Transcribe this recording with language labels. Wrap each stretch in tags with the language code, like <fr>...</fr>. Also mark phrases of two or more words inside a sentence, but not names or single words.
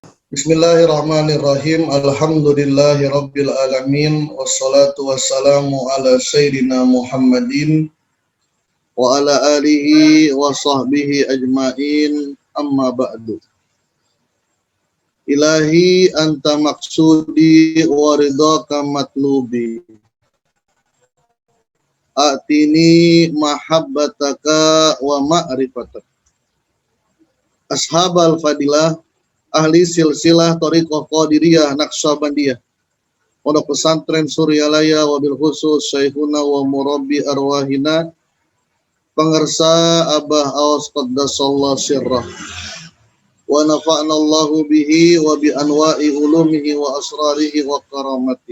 <ar>بسم الله الرحمن الرحيم. الحمد لله رب العالمين. والصلاة والسلام على سيدنا محمد وعلى آله وصحبه أجمعين. أما بعد. إلهي أنت مقصودي ورضاك مطلوبي. أعطني محبتك ومعرفتك. أصحاب الفضيلة، أهل سلسلة Thariqah Qadiriyah Naqsyabandiyah, Pondok Pesantren Suryalaya, وبالخصوص شيخنا ومربي أرواحنا, pengersa Abah Awas قدس الله سره، ونفعنا الله به وبأنواع علومه وأسراره وكراماته.</ar>